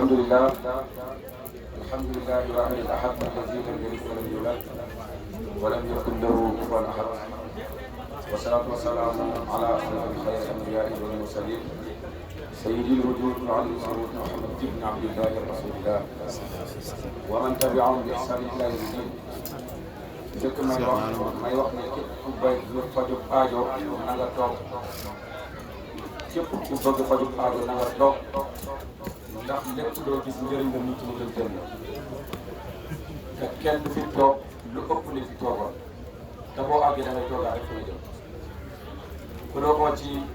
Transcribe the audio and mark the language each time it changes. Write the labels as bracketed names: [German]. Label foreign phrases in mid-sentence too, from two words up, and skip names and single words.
[Arabic] لله الحمد لله الواحد الأحد الذي لم يلد ولم يولد ولم يكن له كفوا أحد والصلاة والسلام على أشرف خير الأنبياء والمرسلين سيدي الوجود وعلي الصمود محمد بن عبد الله رسول الله ومن تبعهم بإحسان إلى يوم الدين. [Wolof] njëkk may wax ne képp ku bay lu fajub aajo na nga toog képp ku bëgg fajub aajo na nga toog ndax lépp loo gis njëriñ la mucc mu gën jëm la te kenn du fi toog lu ëpp li fi toogoon te boo àggee da ngay toogaa rek fa nga jëm ku doogoo ci